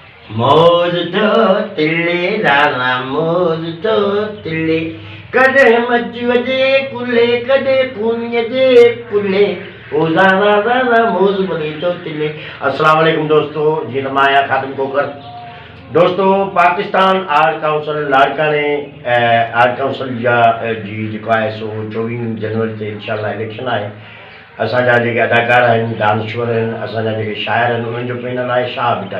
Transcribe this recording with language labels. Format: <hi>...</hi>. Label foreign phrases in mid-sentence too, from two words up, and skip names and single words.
<sd>मौज तो तिल्ले लाला मौज तो तिल्ले कदे मच वजे कुले कदे पुण्य जे कुले ओ ज़ारा ज़ारा मौज बनी तो तिल्ले।</sd> <ar>السلام عليكم</ar> <sd>दोस्तों, जी नमाया खादिम कोकर। दोस्तों, पाकिस्तान आर्ट काउंसिल लाड़का ने आर्ट काउंसिल जी जेको आहे सो 24 जनवरी ते</sd> <ar>إن شاء الله</ar> <sd>इलेक्शन आहे। असांजा जेके अदाकार आहिनि, दानश्वर आहिनि, असांजा जेके शाइर आहिनि, उन्हनि जो पैनल आहे शाह भिटाई।</sd>